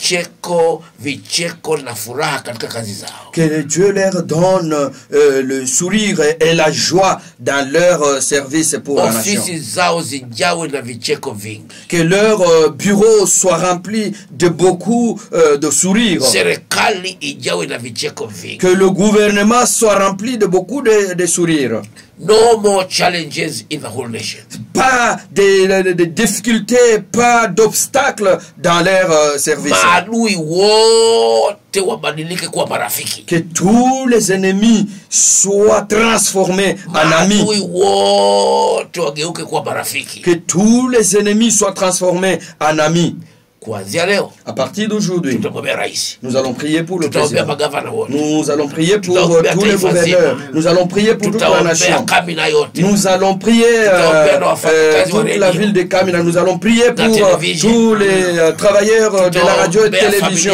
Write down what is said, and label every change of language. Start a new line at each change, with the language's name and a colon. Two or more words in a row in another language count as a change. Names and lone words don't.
French: Que Dieu leur donne le sourire et la joie dans leur service pour la nation. Que leur bureau soit rempli de beaucoup de sourires. sourire.
Swahili: Serikali ijawe na vicheko vingi.
French: Que le gouvernement soit rempli de beaucoup de sourires.
English: No more challenges in the whole nation.
French: Pas de difficultés, pas d'obstacles dans leur service.
Swahili: Maadui wote wabadilike kuwa marafiki.
French: Que tous les ennemis soient transformés en amis.
Swahili: Maadui wote wageuke kuwa marafiki.
French: Que tous les ennemis soient transformés en amis.
Swahili: Kuanzia leo,
French: à partir d'aujourd'hui, nous allons prier pour le président. Nous allons prier pour tous les gouverneurs. Nous allons prier pour toute la nation. Nous allons prier toute la ville de Kamina. Nous allons prier pour tous les travailleurs de la radio et de la télévision.